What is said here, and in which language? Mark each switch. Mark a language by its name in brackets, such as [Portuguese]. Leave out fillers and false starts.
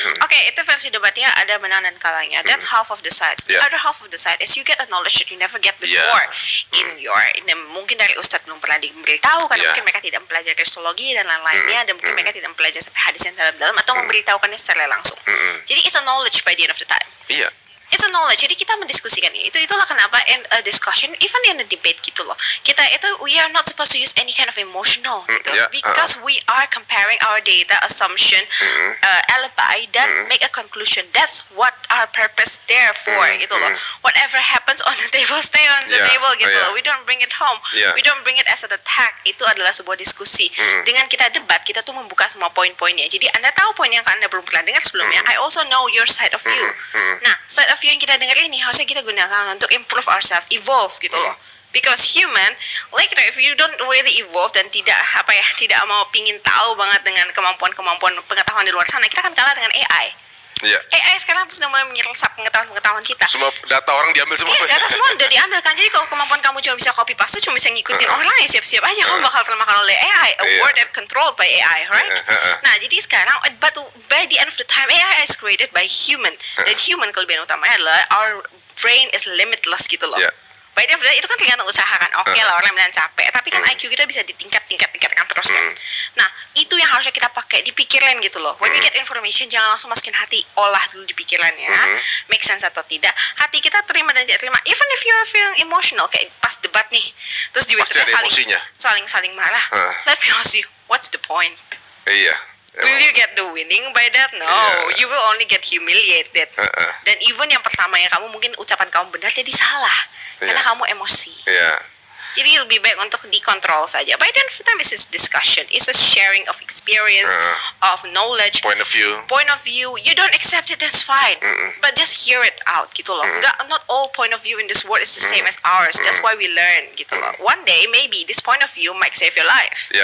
[Indonesian] Oke, itu versi debatnya ada menang dan kalahnya. [English] That's half of the side. The other half of the side is you get a knowledge that you never get before [Indonesian] mungkin dari ustadz belum pernah diberitahu karena mungkin mereka tidak mempelajari kristologi dan lain-lainnya, dan mungkin mereka tidak mempelajari sampai hadis yang dalam-dalam atau memberitahukannya secara langsung. [English] Jadi it's a knowledge by the end of the time. It's a knowledge. [Indonesian] Jadi kita mendiskusikan itulah kenapa [English] in a discussion, even in a debate [Indonesian] gitu loh. Kita itu [English] we are not supposed to use any kind of emotional gitu. Because we are comparing our data, assumption, alibi, dan make a conclusion. That's what our purpose there for [Indonesian] gitu loh. [English] Whatever happens on the table, stay on the table gitu loh. We don't bring it home. We don't bring it as an attack. [Indonesian] Itu adalah sebuah diskusi. Dengan kita debat, kita tuh membuka semua poin-poinnya. Jadi Anda tahu poin yang Anda belum pernah dengar sebelumnya. [English] I also know your side of view. [Indonesian] Nah, [English] side of view [Indonesian] yang kita dengar ini harusnya kita gunakan untuk [English] improve ourselves, evolve [Indonesian] gitu loh. [English] Because human, like if you don't really evolve [Indonesian] dan tidak mau pingin tahu banget dengan kemampuan pengetahuan di luar sana, kita akan kalah dengan AI. AI sekarang tuh sudah mulai menyerap pengetahuan kita. Semua data orang diambil semua. Data semua udah diambil kan. Jadi kalau kemampuan kamu cuma bisa copy paste, cuma bisa ngikutin orang, ya siap-siap aja kamu bakal termakan oleh AI. [English] A world that controlled by AI, right? [Indonesian] Nah, jadi sekarang, [English] but by the end of the time, AI is created by human. [Indonesian] Dan human kelebihan utamanya adalah [English] our brain is limitless [Indonesian] gitu loh. [English] By the way, [Indonesian] itu kan tergantung usaha kan. Oke lah, orang bilang capek, tapi kan IQ kita bisa ditingkatkan terus kan. Nah, itu yang harusnya kita pakai di pikiran gitu loh. [English] When you get information, [Indonesian] jangan langsung masukin hati, olah dulu di pikirannya. [English] Make sense [Indonesian] atau tidak. Hati kita terima dan tidak terima. [English] Even if you're feeling emotional, [Indonesian] kayak pas debat nih, terus juga kita saling marah. [English] Let me ask you, what's the point? Will you get the winning by that? No, you will only get humiliated. [Indonesian] Dan even yang pertama yang kamu mungkin ucapan kamu benar jadi salah karena kamu emosi. Jadi lebih baik untuk dikontrol saja. [English] By the end of the time, it's a discussion, it's a sharing of experience, of knowledge, point of view. You don't accept it, that's fine. But just hear it out [Indonesian] gitu loh. [English] Not all point of view in this world is the same as ours. That's why we learn [Indonesian] gitu loh. [English] One day maybe this point of view might save your life.